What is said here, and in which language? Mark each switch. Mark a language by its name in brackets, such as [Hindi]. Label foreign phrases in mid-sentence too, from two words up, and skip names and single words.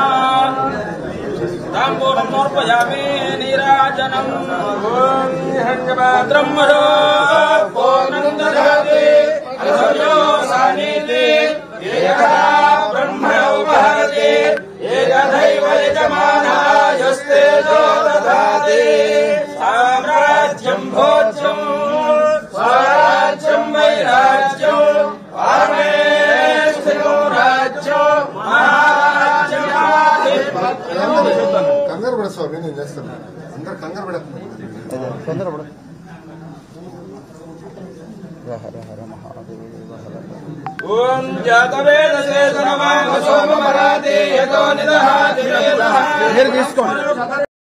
[Sanskrit] ताम्बूलं समर्पयामि नीराजनं ब्रह्मणो पूर्णं ददाति अधर्यो सानीति एकदा ब्रह्म उपहरति एकदैव यजमानायस्तेजो ददाति साम्राज्यं भोज्यं स्वराज्यं वैराज्यं पारमेष्ठिको राज्यं महाराज्यं [Telugu] కంగారు పడ స్వామి నేను చేస్తాను అందరు కంగారు పడ [Sanskrit] ओं जातवेदसे सनमाम सोममराते यतो निदहाति